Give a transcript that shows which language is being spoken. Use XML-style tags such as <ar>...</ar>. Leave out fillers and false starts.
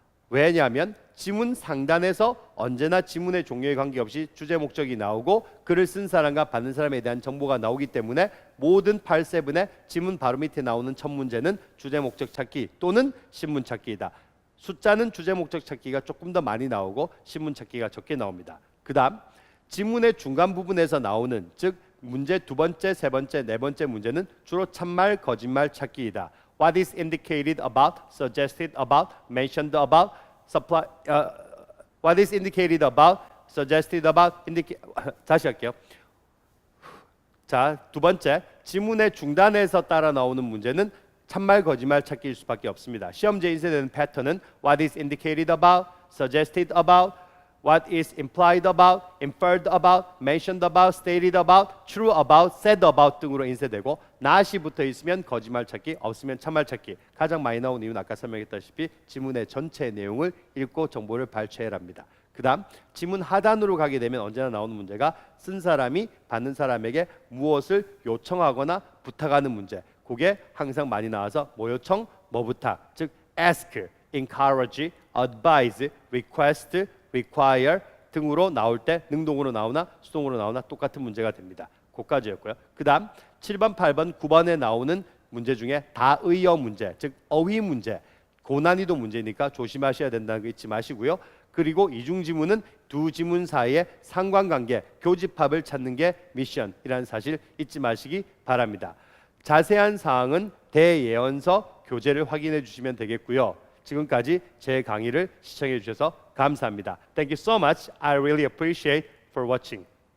<ko>왜냐하면 지문 상단에서 언제나 지문의 종류에 관계없이 주제 목적이 나오고 글을 쓴 사람과 받는 사람에 대한 정보가 나오기 때문에 모든 8.7의 지문 바로 밑에 나오는 첫 문제는 주제 목적 찾기 또는 신문 찾기이다. 숫자는 주제 목적 찾기가 조금 더 많이 나오고 신문 찾기가 적게 나옵니다. 그 다음 지문의 중간 부분에서 나오는 즉 문제 두 번째, 세 번째, 네 번째 문제는 주로 참말, 거짓말 찾기이다.</ko> <en>What is indicated about, suggested about, mentioned about, supply. What is indicated about, suggested about,</en> <ko>다시 할게요. 자, 두 번째 지문의 중단에서 따라 나오는 문제는 참말, 거짓말 찾기일 수밖에 없습니다. 시험지에 인쇄되는 패턴은</ko> <en>What is indicated about, suggested about, What is implied about, inferred about, mentioned about, stated about, true about, said about</en> <ko>등으로 인쇄되고 not이 붙어 있으면 거짓말 찾기, 없으면 참말 찾기. 가장 많이 나온 이유는 아까 설명했다시피 지문의 전체 내용을 읽고 정보를 발췌해랍니다. 그 다음 지문 하단으로 가게 되면 언제나 나오는 문제가 쓴 사람이 받는 사람에게 무엇을 요청하거나 부탁하는 문제. 그게 항상 많이 나와서 뭐 요청, 뭐 부탁. 즉</ko> <en>ask, encourage, advise, request, require</en> <ko>등으로 나올 때 능동으로 나오나 수동으로 나오나 똑같은 문제가 됩니다. 그까지였고요. 그 다음 7번, 8번, 9번에 나오는 문제 중에 다의어 문제, 즉 어휘 문제. 고난이도 문제니까 조심하셔야 된다는 거 잊지 마시고요. 그리고 이중지문은 두 지문 사이의 상관관계, 교집합을 찾는 게 미션이라는 사실 잊지 마시기 바랍니다. 자세한 사항은 대예언서 교재를 확인해 주시면 되겠고요. 지금까지 제 강의를 시청해 주셔서 감사합니다.</ko> <en>Thank you so much. I really appreciate for watching.</en>